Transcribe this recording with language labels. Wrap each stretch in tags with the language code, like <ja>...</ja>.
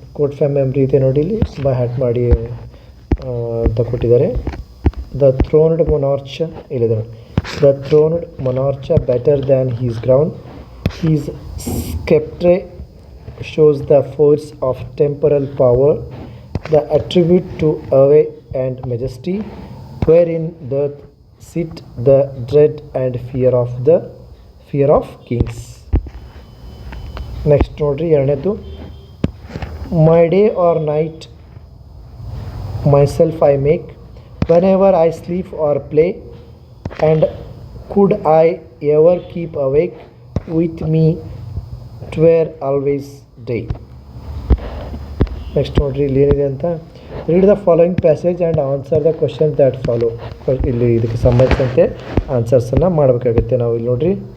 <en>Quote from memory</en> <kn>ಇದೆ ನೋಡಿ, ಇಲ್ಲಿ ಬೈ ಹ್ಯಾಟ್ ಮಾಡಿ ಅಂತ ಕೊಟ್ಟಿದ್ದಾರೆ.</kn> <en>The throned monarch</en> <kn>ಇಲ್ಲಿದೆ.</kn> <en>The throned monarch better than his crown. His sceptre shows the force of temporal power, the attribute to awe and majesty, wherein doth sit the dread and fear of kings. Next</en> <kn>ನೋಡ್ರಿ, ಎರಡನೇದು,</kn> <en>my day or night myself I make, whenever I sleep or play, and could I ever keep awake, with me 'twere always day.</en> <kn>Next ನೋಡ್ರಿ, ಇಲ್ಲಿ ಏನಿದೆ ಅಂತ.</kn> <en>Read the following passage and answer the question that follow.</en> <kn>ಇಲ್ಲಿ ಇದಕ್ಕೆ ಸಂಬಂಧಿಸಿದಂತೆ ಆನ್ಸರ್ಸನ್ನು ಮಾಡಬೇಕಾಗುತ್ತೆ ನಾವು. ಇಲ್ಲಿ ನೋಡ್ರಿ,</kn>